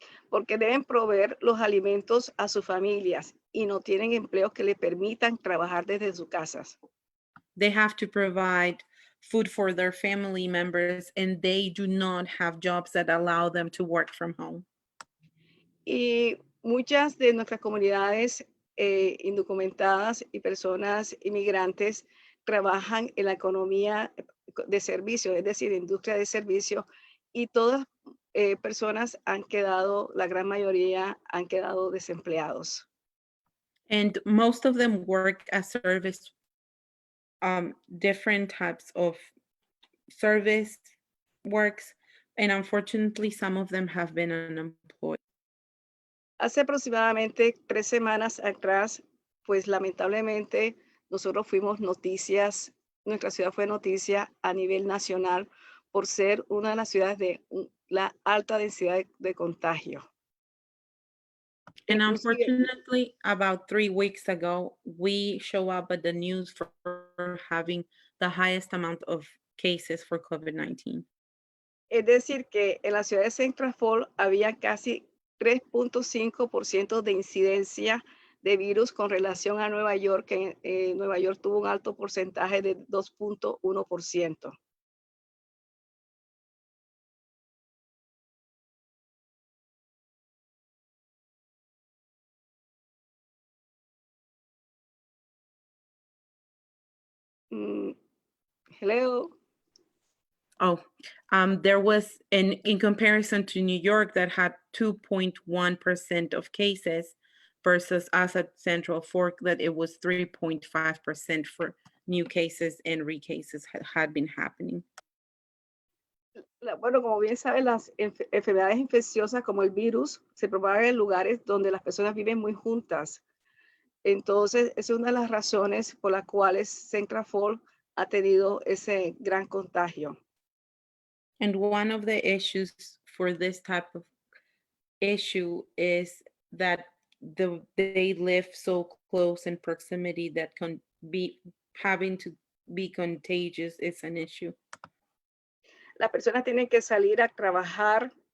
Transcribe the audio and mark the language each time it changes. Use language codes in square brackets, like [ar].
[es] Porque deben proveer los alimentos a sus familias y no tienen empleos que les permitan trabajar desde sus casas. [en] They have to provide food for their family members and they do not have jobs that allow them to work from home. [es] Y muchas de nuestras comunidades indocumentadas y personas inmigrantes trabajan en la economía de servicio, es decir, industria de servicio, y todas personas han quedado, la gran mayoría han quedado desempleados. [en] And most of them work as service, different types of service works, and unfortunately, some of them have been unemployed. [es] Hace aproximadamente 3 semanas atrás, pues lamentablemente nosotros fuimos noticias, nuestra ciudad fue noticia a nivel nacional por ser una de las ciudades de la alta densidad de contagio. [en] And unfortunately, about 3 weeks ago, we show up at the news for having the highest amount of cases for COVID-19. [es] Es decir, que en la ciudad de Central Falls había casi 3.5% de incidencia de virus con relación a Nueva York, que Nueva York tuvo un alto porcentaje de 2.1%. [en] Hello. Oh, there was in comparison to New York that had 2.1% of cases versus us at Central Fork that it was 3.5% for new cases and recases had been happening. [es] Bueno, como bien saben, las enfermedades infecciosas como el virus se propagan en lugares donde las personas viven muy juntas. Entonces, esa es una de las razones por las cuales Central Fork ha tenido ese gran contagio. [en] And one of the issues for this type of issue is that they live so close in proximity that can be having to be contagious is an issue. [es] Las personas tienen que salir a trabajar.